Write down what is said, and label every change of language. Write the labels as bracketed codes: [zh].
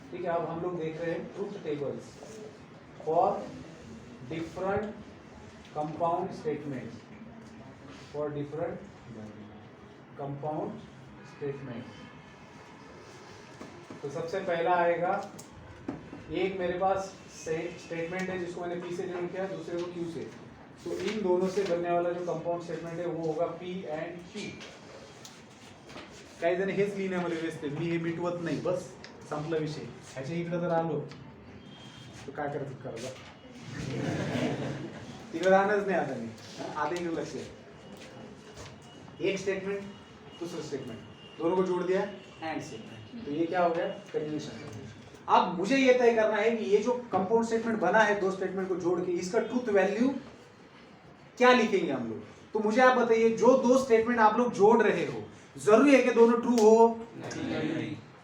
[hi] ठीक है, अब हम लोग देख रहे हैं truth tables for different compound statements, for different compound statement. तो सबसे पहला आएगा, एक मेरे पास स्टेटमेंट है जिसको मैंने P से डिनोट किया, दूसरे को Q से। तो इन दोनों से बनने वाला जो कंपाउंड स्टेटमेंट है वो होगा P एंड Q। [mr] काही जण हेच लिहिण्यामध्ये व्यस्त आहे, मी हे मिटवत नाही, बस संपला विषय। ह्याच्या इकडे जर आलो तर काय करायचं करा, तिकडे राहणारच नाही आता मी, आता इकडे लक्ष आहे। [hi] एक स्टेटमेंट दूसरा स्टेटमेंट, दोनों को जोड़ दिया एंड से, तो ये क्या हो गया? कंजंक्शन। अब मुझे ये तय करना है कि ये जो कंपाउंड स्टेटमेंट बना है दो स्टेटमेंट को जोड़ के, इसका ट्रुथ वैल्यू क्या लिखेंगे हम लोग? तो मुझे आप बताइए, जो दो स्टेटमेंट आप लोग जोड़ रहे हो, जरूरी है कि दोनों ट्रू हो? नहीं।